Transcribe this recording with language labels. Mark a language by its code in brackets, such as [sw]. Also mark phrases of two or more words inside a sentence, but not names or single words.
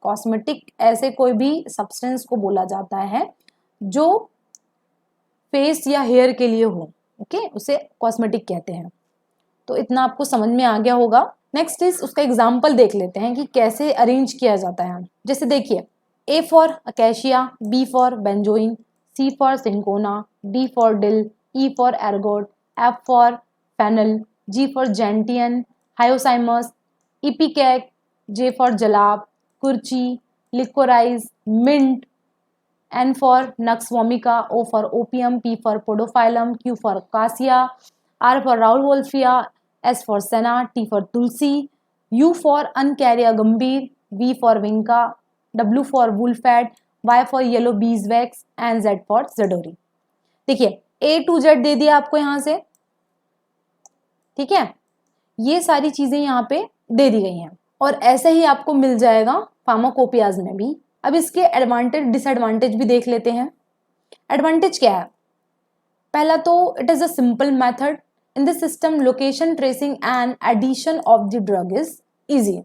[hi] कॉस्मेटिक ऐसे कोई भी सब्सटेंस को बोला जाता है जो फेस या हेयर के लिए हो, ओके, उसे कॉस्मेटिक कहते हैं। तो इतना आपको समझ में आ गया होगा। [en] next is [hi] उसका एग्जाम्पल देख लेते हैं कि कैसे अरेंज किया जाता है। जैसे देखिए, [en] A for acacia, B for benzoin, C for cinchona, D for dill, E for ergot, F for fennel, G for gentian, hyoscyamus, ipecac, J for jalap, kurchi, liquorice, mint, N for Nux vomica, O for opium, P for podophyllum, Q for cassia, R for Rauwolfia, S for senna, T for tulsi, U for Uncaria gambhir, V for vinca, W for wolfat, Y for yellow beeswax and Z for zedori। [hi] देखिए [en] A to Z [hi] दे दिया आपको यहाँ से, ठीक है, ये सारी चीजें यहाँ पे दे दी गई हैं और ऐसे ही आपको मिल जाएगा फार्माकोपियाज में भी। अब इसके [en] advantage disadvantage [hi] भी देख लेते हैं। एडवांटेज क्या है? पहला तो [en] it is a simple method in this system, location tracing and addition of the drug is easy.